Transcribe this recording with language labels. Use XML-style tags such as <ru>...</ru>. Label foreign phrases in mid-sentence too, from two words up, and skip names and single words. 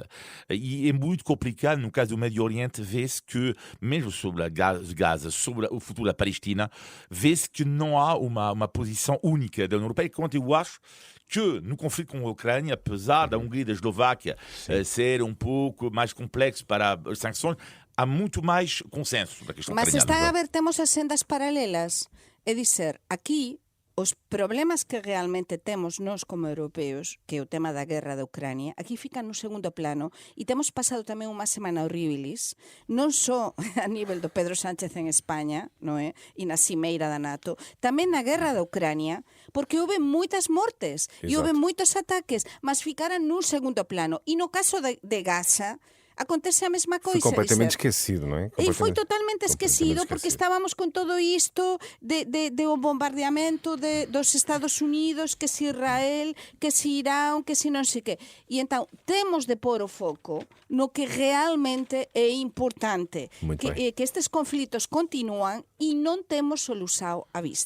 <pt>E é muito complicado, no caso do Médio Oriente, ver-se que, mesmo sobre a Gaza, sobre o futuro da Palestina, vê-se que não há uma posição única da União Europeia, quanto eu acho que no conflito com a Ucrânia, apesar da Hungria e da Eslováquia ser um pouco mais complexo para as sanções, há muito mais consenso da questão ucraniana. Mas está a ver, temos as sendas paralelas.</pt> <gl>É dizer, aquí os problemas que realmente temos nós como europeos, que é o tema da guerra da Ucrania, aquí fican no segundo plano e temos pasado tamén unha semana horribilis, non só a nivel do Pedro Sánchez en España, non é? E na cimeira da NATO, tamén na guerra da Ucrania, porque houve moitas mortes e houve moitos ataques, mas ficaran nun segundo plano. E no caso de Gaza, acontece a mesma coisa.</gl> <pt>Foi completamente esquecido, não é?</pt> <gl>E foi totalmente esquecido porque estábamos con todo isto de o bombardeamento dos Estados Unidos, que se Israel, que se Irán, que se non sei que. E então temos de pôr o foco no que realmente é importante, que estes conflitos continúan e não temos solução à vista.</gl>